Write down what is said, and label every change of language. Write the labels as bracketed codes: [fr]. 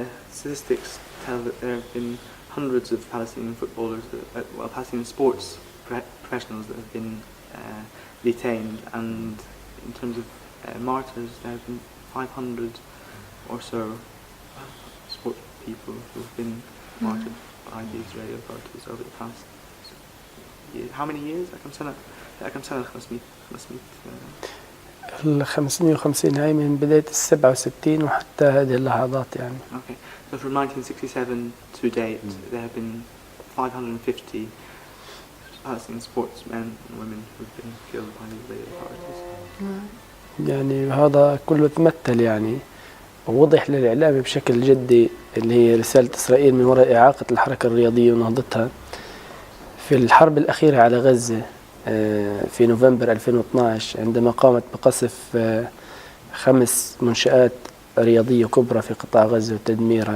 [en] Statistics tell that there have been hundreds of Palestinian footballers, Palestinian sports professionals that have been detained, and in terms of martyrs, there have been 500 or so sport people who have been martyred by the Israeli authorities over the past year. How many years? [ar] كم سنة [en] 500 [ar] ال 550 هاي من بداية ال67 وحتى هذه اللحظات يعني. [en] Okay, so from 1967 to date, there have been 550 Palestinian sportsmen and women who have been killed by the Israeli authorities. [ar] يعني هذا كله تمثل يعني ووضح للإعلام بشكل جدي اللي هي رسالة إسرائيل من وراء إعاقة الحركة الرياضية ونهضتها في الحرب الأخيرة على غزة في نوفمبر 2012 عندما قامت بقصف 5 منشآت رياضية كبرى في قطاع غزة وتدميرها.